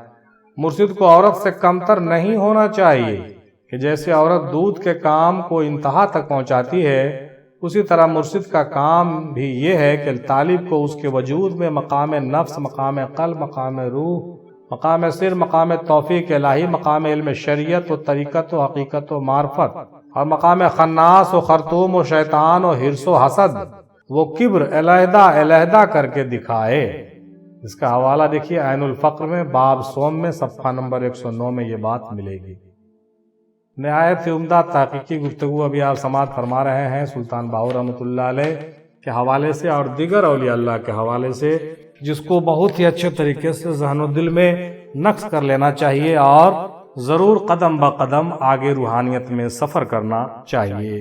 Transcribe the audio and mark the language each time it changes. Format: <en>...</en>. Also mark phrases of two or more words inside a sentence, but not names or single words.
<ur>مرشد کو عورت سے کمتر نہیں ہونا چاہیے کہ جیسے عورت دودھ کے کام کو انتہا تک پہنچاتی ہے، اسی طرح مرشد کا کام بھی یہ ہے کہ طالب کو اس کے وجود میں مقام نفس، مقام قلب، مقام روح، مقام سر، مقام توفیق الہی، مقام علم شریعت و طریقت و حقیقت و معرفت، اور مقام خناس و خرطوم و شیطان و حرص و حسد وہ کبر علیحدہ علیحدہ کر کے دکھائے۔ اس کا حوالہ دیکھیے عین الفقر میں باب سوم میں صفحہ نمبر 109 میں یہ بات ملے گی۔ نہایت عمدہ تحقیقی گفتگو ابھی آپ سماعت فرما رہے ہیں سلطان باہو رحمۃ اللہ علیہ کے حوالے سے اور دیگر اولیاء اللہ کے حوالے سے، جس کو بہت ہی اچھے طریقے سے ذہن و دل میں نقش کر لینا چاہیے اور ضرور قدم بقدم آگے روحانیت میں سفر کرنا چاہیے۔</ur>